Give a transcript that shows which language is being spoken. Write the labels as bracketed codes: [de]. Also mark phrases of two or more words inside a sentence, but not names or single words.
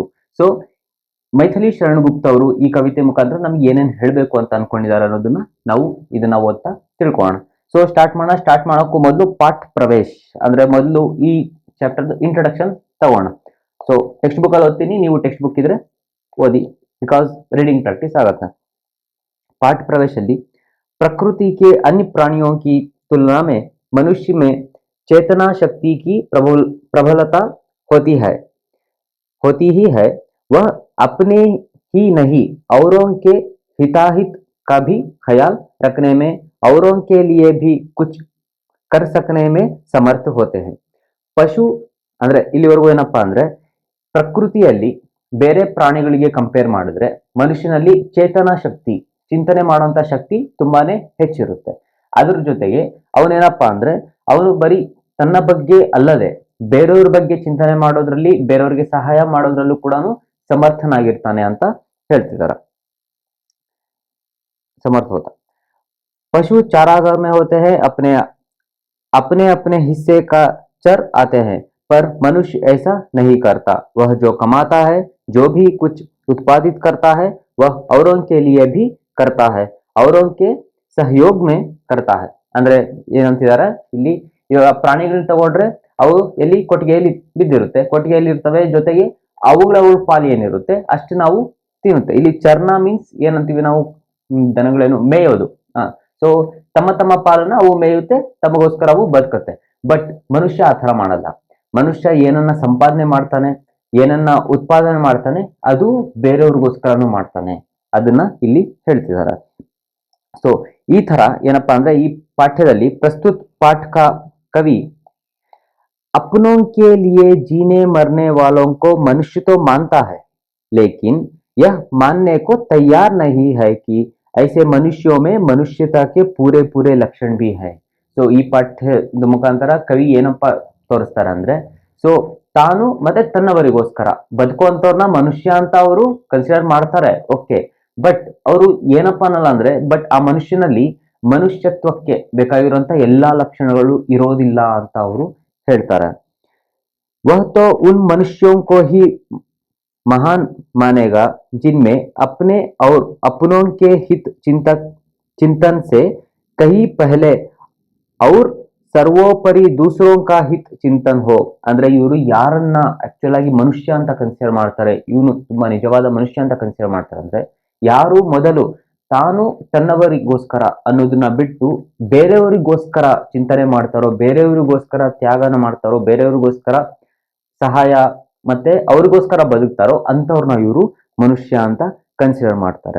[kn] ಸೊ ಮೈಥಿಲಿ ಶರಣ್ ಗುಪ್ತ್ ಅವರು ಈ ಕವಿತೆ ಮುಖಾಂತರ ನಮ್ಗೆ ಏನೇನ್ ಹೇಳ್ಬೇಕು ಅಂತ ಅನ್ಕೊಂಡಿದ್ದಾರೆ ಅನ್ನೋದನ್ನ ನಾವು ಇದನ್ನ ಓದ್ತಾ ತಿಳ್ಕೊಳ್ಳೋಣ. ಸೊ ಸ್ಟಾರ್ಟ್ ಮಾಡೋಕ್ಕೂ ಮೊದಲು [hi] पाठ प्रवेश [kn] ಅಂದ್ರೆ ಮೊದಲು ಈ [en] chapter introduction [kn] ತಗೋಣ. [en] so text book [kn] ಅಲ್ಲಿ ಓದ್ತೀನಿ, ನೀವು [en] text book [kn] ಇದ್ರೆ ಓದಿ, [en] because reading practice [hi] आगता है। पाठ प्रवेश प्रकृति के अन्य प्राणियों की तुलना में मनुष्य में चेतना शक्ति की प्रबलता होती ही है। वह अपने ही नहीं औरों के हिताहित का भी ख्याल रखने में, औरों के लिए भी कुछ कर सकने में समर्थ होते हैं। [kn] ಪಶು ಅಂದ್ರೆ ಇಲ್ಲಿವರೆಗೂ ಏನಪ್ಪಾ ಅಂದ್ರೆ ಪ್ರಕೃತಿಯಲ್ಲಿ ಬೇರೆ ಪ್ರಾಣಿಗಳಿಗೆ ಕಂಪೇರ್ ಮಾಡಿದ್ರೆ ಮನುಷ್ಯನಲ್ಲಿ ಚೇತನ ಶಕ್ತಿ, ಚಿಂತನೆ ಮಾಡುವಂತ ಶಕ್ತಿ ತುಂಬಾನೇ ಹೆಚ್ಚಿರುತ್ತೆ. ಅದ್ರ ಜೊತೆಗೆ ಅವನೇನಪ್ಪಾ ಅಂದ್ರೆ ಅವನು ಬರೀ ತನ್ನ ಬಗ್ಗೆ ಅಲ್ಲದೆ ಬೇರೆಯವ್ರ ಬಗ್ಗೆ ಚಿಂತನೆ ಮಾಡೋದ್ರಲ್ಲಿ, ಬೇರೆಯವ್ರಿಗೆ ಸಹಾಯ ಮಾಡೋದ್ರಲ್ಲೂ ಕೂಡ ಸಮರ್ಥನಾಗಿರ್ತಾನೆ ಅಂತ ಹೇಳ್ತಿದಾರ. [hi] समर्थ होता। पशु चारागाह में होते हैं, अपने अपने अपने हिस्से का चर आते हैं, पर मनुष्य ऐसा नहीं करता। वह जो कमाता है, जो भी कुछ उत्पादित करता है, वह औरों के लिए भी करता है, औरों के सहयोग में करता है। [kn] ಅಂದ್ರೆ ಏನಂತಿದ್ದಾರೆ ಇಲ್ಲಿ, ಇವಾಗ ಪ್ರಾಣಿಗಳನ್ನ ತಗೊಂಡ್ರೆ ಅವು ಎಲ್ಲಿ ಕೊಟ್ಟಿಗೆಯಲ್ಲಿ ಬಿದ್ದಿರುತ್ತೆ, ಕೊಟ್ಟಿಗೆಯಲ್ಲಿ ಇರ್ತವೆ, ಜೊತೆಗೆ ಅವುಗಳ ಪಾಲು ಏನಿರುತ್ತೆ ಅಷ್ಟು ನಾವು ತಿನ್ನುತ್ತೆ. ಇಲ್ಲಿ ಚರ್ನ ಮೀನ್ಸ್ ಏನಂತೀವಿ ನಾವು, ದನಗಳೇನು ಮೇಯೋದು. ಸೊ ತಮ್ಮ ತಮ್ಮ ಪಾಲನ್ನ ಅವು ಮೇಯುತ್ತೆ, ತಮಗೋಸ್ಕರ ಅವು ಬದುಕುತ್ತೆ. ಬಟ್ ಮನುಷ್ಯ ಆ ಥರ ಮಾಡಲ್ಲ. ಮನುಷ್ಯ ಏನನ್ನ ಸಂಪಾದನೆ ಮಾಡ್ತಾನೆ, ಏನನ್ನ ಉತ್ಪಾದನೆ ಮಾಡ್ತಾನೆ, ಅದು ಬೇರೆಯವ್ರಿಗೋಸ್ಕರನೂ ಮಾಡ್ತಾನೆ. ಅದನ್ನ ಇಲ್ಲಿ ಹೇಳ್ತಿದ್ದಾರೆ. ಸೊ ಈ ತರ ಏನಪ್ಪಾ ಅಂದ್ರೆ ಈ ಪಾಠ್ಯದಲ್ಲಿ ಪ್ರಸ್ತುತ [hi] पाठ का कवि अपनों के लिए जीने मरने वालों को मनुष्य तो मानता है, लेकिन यह मानने को तैयार नहीं है कि ऐसे मनुष्यों में मनुष्यता के पूरे पूरे लक्षण भी है। [kn] ಸೊ ಈ ಪಾಠ್ಯದ ಮುಖಾಂತರ ಕವಿ ಏನಪ್ಪ ತೋರಿಸ್ತಾರೆ ಅಂದ್ರೆ, ಸೊ ತಾನು ಮತ್ತೆ ತನ್ನವರಿಗೋಸ್ಕರ ಬದುಕುವಂತವ್ರನ್ನ ಮನುಷ್ಯ ಅಂತ ಅವರು ಕನ್ಸಿಡರ್ ಮಾಡ್ತಾರೆ, ಓಕೆ. ಬಟ್ ಅವರು ಏನಪ್ಪ ಅನ್ನಲ್ಲ ಅಂದ್ರೆ, ಬಟ್ ಆ ಮನುಷ್ಯನಲ್ಲಿ ಮನುಷ್ಯತ್ವಕ್ಕೆ ಬೇಕಾಗಿರುವಂತ ಎಲ್ಲಾ ಲಕ್ಷಣಗಳು ಇರೋದಿಲ್ಲ ಅಂತ ಅವರು ಹೇಳ್ತಾರೆ. [hi] वह तो उन मनुष्यों को ही महान मानेगा जिनमें अपने और अपनों के हित चिंतन से कहीं पहले और ಸರ್ವೋಪರಿ दूसरों का हित चिंतन हो. [kn] ಅಂದ್ರೆ ಇವರು ಯಾರನ್ನ ಆಕ್ಚುಲ್ ಆಗಿ ಮನುಷ್ಯ ಅಂತ ಕನ್ಸಿಡರ್ ಮಾಡ್ತಾರೆ, ಇವನು ತುಂಬಾ ನಿಜವಾದ ಮನುಷ್ಯ ಅಂತ ಕನ್ಸಿಡರ್ ಮಾಡ್ತಾರೆ ಅಂದ್ರೆ, ಯಾರು ಮೊದಲು ತಾನು ತನ್ನವರಿಗೋಸ್ಕರ ಅನ್ನೋದನ್ನ ಬಿಟ್ಟು ಬೇರೆಯವರಿಗೋಸ್ಕರ ಚಿಂತನೆ ಮಾಡ್ತಾರೋ, ಬೇರೆಯವರಿಗೋಸ್ಕರ ತ್ಯಾಗನ ಮಾಡ್ತಾರೋ, ಬೇರೆಯವರಿಗೋಸ್ಕರ ಸಹಾಯ ಮತ್ತೆ ಅವ್ರಿಗೋಸ್ಕರ ಬದುಕ್ತಾರೋ ಅಂತವ್ರನ್ನ ಇವರು ಮನುಷ್ಯ ಅಂತ ಕನ್ಸಿಡರ್ ಮಾಡ್ತಾರೆ.